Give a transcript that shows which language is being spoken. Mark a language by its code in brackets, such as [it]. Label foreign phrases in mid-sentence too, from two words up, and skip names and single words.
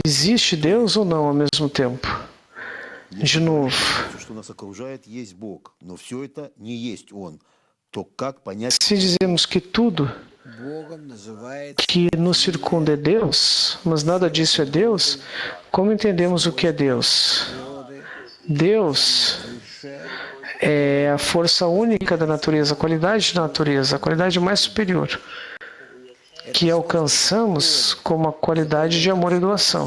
[pt] Existe Deus ou não ao mesmo tempo? De novo, [ru] Все, что нас окружает, есть Бог, но все это не есть Он. То как понять, [pt] se dizemos que tudo [ru] Богом называет [pt] que nos circunda é Deus, mas nada disso é Deus, como entendemos o que é Deus? Deus é a força única da natureza, a qualidade da natureza, a qualidade mais superior, que alcançamos como a qualidade de amor e doação.